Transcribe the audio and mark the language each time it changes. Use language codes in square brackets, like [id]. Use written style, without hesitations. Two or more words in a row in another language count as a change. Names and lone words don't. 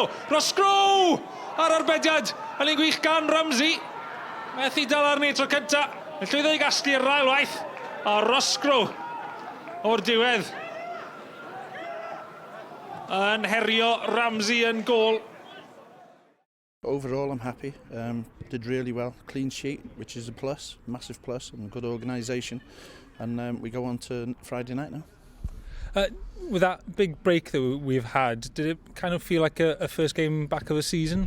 [cy] Roscoe ar arbediad. Yn ein gwych gan Ramsey. Methu dal arni tro cynta. Yn llwyddo i gasglu yr ail waith. A Roscoe o'r diwedd. Yn herio Ramsey yn gôl. [en] Overall, I'm happy. Did really well. Clean sheet, which is a plus, massive plus, and good organisation. And we go on to Friday night now. With that big break that we've had, did it kind of feel like a first game back of the season?